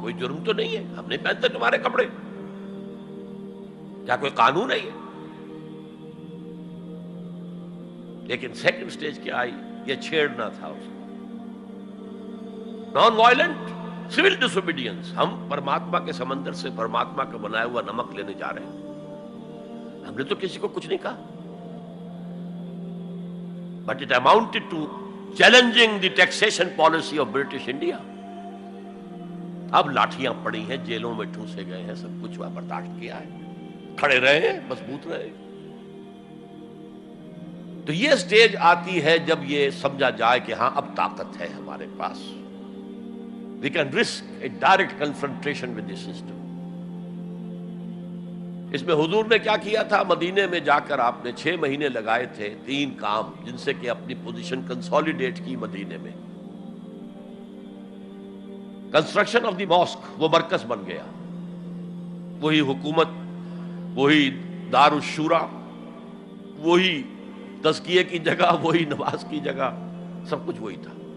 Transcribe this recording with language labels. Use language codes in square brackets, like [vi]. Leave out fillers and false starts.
[ur] کوئی جرم تو نہیں ہے، ہم نہیں پہنتے تمہارے کپڑے، کیا کوئی قانون ہے یہ؟ لیکن سیکنڈ سٹیج کیا آئی؟ یہ چھیڑنا تھا اس کو. [en] Non violent civil disobedience. [ur] ہم پرماتما کے سمندر سے پرماتما کا بنایا ہوا نمک لینے جا رہے ہیں، ہم نے تو کسی کو کچھ نہیں کہا. [en] But it amounted to challenging the taxation policy of British India. [ur] اب لاٹھیاں پڑی ہیں، جیلوں میں ٹھوسے گئے ہیں، سب کچھ برداشت کیا ہے، کھڑے رہے ہیں، مضبوط رہے. تو یہ سٹیج آتی ہے جب یہ سمجھا جائے کہ ہاں اب طاقت ہے ہمارے پاس. [en] We can risk a direct confrontation with the system. [ur] اس میں حضور نے کیا کیا تھا؟ مدینے میں جا کر آپ نے 6 مہینے لگائے تھے، 3 کام جن سے کہ اپنی پوزیشن کنسالیڈیٹ کی مدینے میں. [en] construction of the mosque, [ur] وہ مرکز بن گیا، وہی حکومت، وہی دار الشورا، وہی تزکیے کی جگہ، وہی نماز کی جگہ، سب کچھ وہی تھا.